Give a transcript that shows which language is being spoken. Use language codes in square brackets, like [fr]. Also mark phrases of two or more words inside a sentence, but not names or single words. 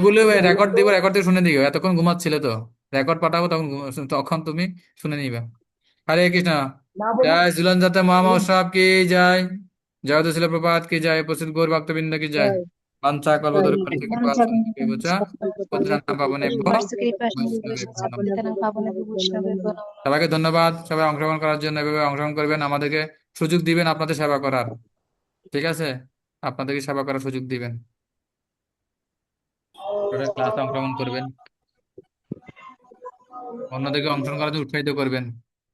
[bn] এগুলো একটু বলেন রেকর্ড তো। দিব, রেকর্ড দিয়ে শুনে দিও, এতক্ষণ ঘুমাচ্ছিলে তো, রেকর্ড পাঠাবো তখন তখন তুমি শুনে নিবে। হরে কৃষ্ণ। না বলুন, জয় ঝুলন যাত্রা বলুন। মহামহোৎসব কি জয়। জয় শিল প্রপাত কি জয়, প্রসিদ্ধ গৌর ভক্তবৃন্দ কি জয়। জয় বাঞ্ছা জয় [sa] কল্পতরু থেকে কৃপা পতিতানাং পাবনেভ্যো বৈষ্ণবেভ্যো নমঃ। [bn] সবাইকে ধন্যবাদ, সবাই অংশগ্রহণ করার জন্য। এভাবে অংশগ্রহণ করবেন, আমাদেরকে সুযোগ দিবেন আপনাদের সেবা করার। ঠিক আছে, আপনাদেরকে সেবা করার সুযোগ দিবেন, ক্লাসে অংশগ্রহণ করবেন, অন্যদেরকে অংশগ্রহণ করার জন্য উৎসাহিত করবেন।